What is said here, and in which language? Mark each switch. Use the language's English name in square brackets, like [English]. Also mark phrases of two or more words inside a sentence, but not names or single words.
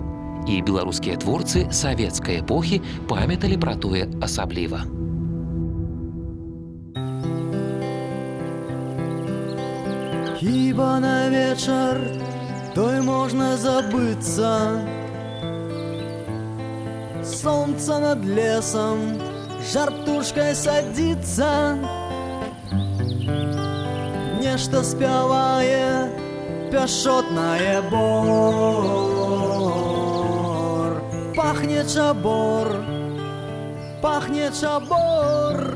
[Belarusian] І беларускія творцы савецкай эпохі памяталі пра тое асабліва. Хіба на вечар той можна забыцца. [Russian] Солнце над лесом [Belarusian] жар птушкай [Russian] садится. [Belarusian] Нешта спявае пяшотнае бор. Пахне чабор, пахне чабор.